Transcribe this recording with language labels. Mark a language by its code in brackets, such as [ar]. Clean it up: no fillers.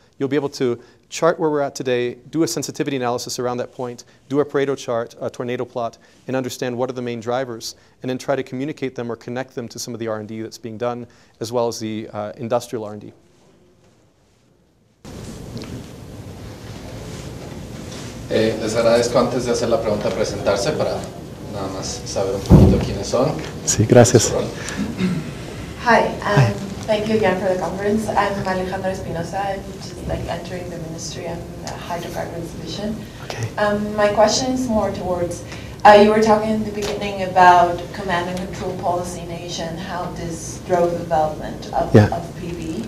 [en] You'll be able to chart where we're at today, do a sensitivity analysis around that point, do a Pareto chart, a tornado plot, and understand what are the main drivers, and then try to communicate them or connect them to some of the R&D that's being done, as well as the industrial R&D. [es] Les agradezco, antes de hacer la pregunta, presentarse para nada más saber un poquito quiénes son. Sí, gracias. [en] Hi, thank you again for the conference. I'm Alejandra Espinosa. I'm just entering the ministry. I'm in the hydrocarbons division. Okay. My question is more towards, you were talking in the beginning about command and control policy in Asia and how this drove the development of PV.